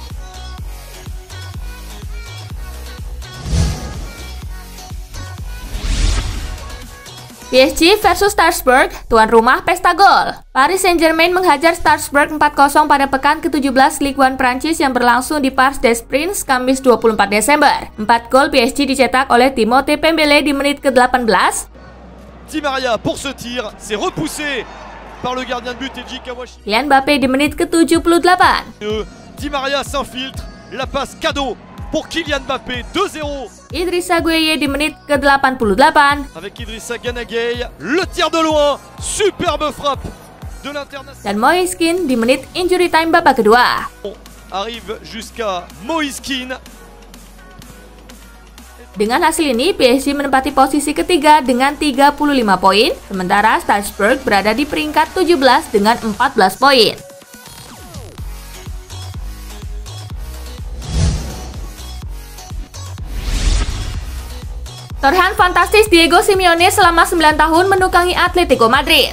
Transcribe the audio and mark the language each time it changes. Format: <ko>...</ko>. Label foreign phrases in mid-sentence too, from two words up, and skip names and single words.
<id>PSG versus Strasbourg, tuan rumah pesta gol. Paris Saint-Germain menghajar Strasbourg 4-0 pada pekan ke-17 Ligue 1 Prancis yang berlangsung di Parc des Princes Kamis 24 Desember. 4 gol PSG dicetak oleh Timothée Pembele di menit ke-18.</id> <fr>Di Maria pour ce tir, c'est repoussé par le gardien de but Eji Kawashi.</fr> <id>Kylian Mbappé di menit ke-78.</id> <fr>Di Maria s'infiltre, la passe cadeau pour Kylian Mbappé, 2-0.</fr> <id>Idrissa Gueye di menit ke-88.</id> <fr>Avec Idrissa Gana Gueye, le tir de loin, superbe frappe de l'international.</fr> <id>Dan Moise Kean di menit</id> <en>injury time</en> <id>babak kedua.</id> <fr>Arrive jusqu'à Moise Kean.</fr> <id>Dengan hasil ini, PSG menempati posisi ketiga dengan 35 poin, sementara Strasbourg berada di peringkat 17 dengan 14 poin. Torehan fantastis Diego Simeone selama 9 tahun menukangi Atletico Madrid.</id>